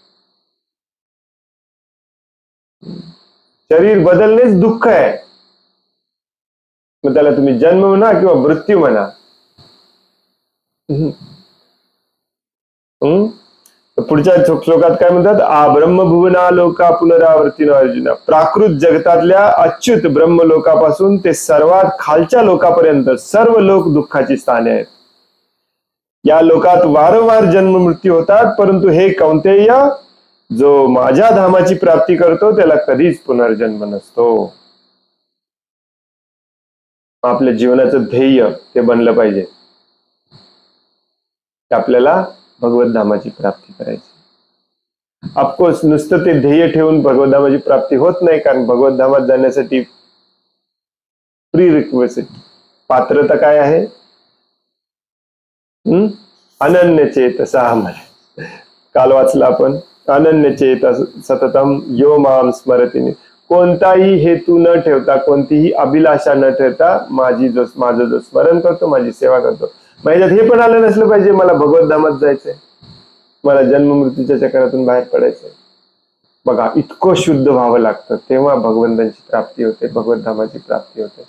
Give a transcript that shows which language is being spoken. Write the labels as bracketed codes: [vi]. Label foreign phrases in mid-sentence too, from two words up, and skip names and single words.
[mr] शरीर बदलणेच दुःख आहे. मग त्याला तुम्ही जन्म म्हणा किंवा मृत्यू म्हणा. पुढच्या श्लोकात काय म्हणतात? [sa] आ ब्रह्मभुवना लोका पुनरावर्तीनो अर्जुन. [mr] प्राकृत जगतातल्या अच्युत ब्रह्मलोकापासून ते सर्वात खालच्या लोकापर्यंत सर्व लोक दुःखाची स्थाने आहेत. या लोकात वारंवार जन्म मृत्यू होतात, परंतु हे कौंतेय, जो माझ्या धामाची प्राप्ती करतो त्याला कधीच पुनर्जन्म नसतो. आपल्या जीवनाचं ध्येय ते बनलं पाहिजे, आपल्याला भगवत धामाची प्राप्ती करायची. ऑफकोर्स नुसतं ते ध्येय ठेवून भगवत धामाची प्राप्ती होत नाही, कारण भगवत धामात जाण्यासाठी [en] pre request [mr] पात्रता काय आहे? [sa] अनन्य चेतसा. [mr] काल वाचला आपण, [sa] अनन्य चेत सततम यो माम स्मरती. [mr] कोणताही हेतू न ठेवता, कोणतीही अभिलाषा न ठेवता माझं जो स्मरण करतो, माझी सेवा करतो. माझ्यात हे पण आलं नसलं पाहिजे मला भगवत धामात जायचंय, मला जन्म मृत्यूच्या चक्रातून बाहेर पडायचंय. बघा, इतकं शुद्ध व्हावं लागतं, तेव्हा भगवंतांची प्राप्ती होते, भगवत धामाची प्राप्ती होते.